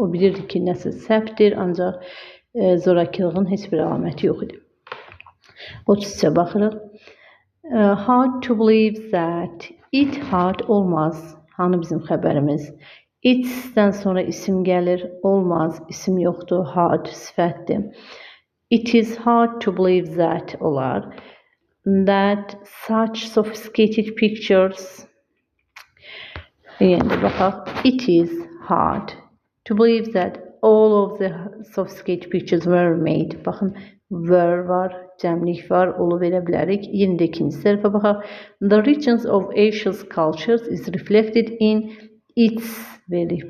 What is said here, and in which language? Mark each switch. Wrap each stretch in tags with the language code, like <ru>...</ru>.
<az>O bilirdi ki, nəsə səhvdir, ancaq zorakılığın heç bir əlaməti yox idi. 33-ə baxırıq.</az> <en>Hard to believe that.</en> <az>It hard olmaz. Hanı bizim xəbərimiz? It's-dən sonra isim gəlir, olmaz, isim yoxdur, hard sifətdir.</az> <en>It is hard to believe that olar. That such sophisticated pictures.</en> <az>Yəni baxaq.</az> <en>It is hard to believe that all of the sophisticated pictures were made.</en> <az>Baxın, were var, cəmlik var, olu verə bilərik. Yenə də ikinci tərəfə baxaq.</az> <en>The richness of Asia's cultures is reflected in its</en> <az>veririk.</az>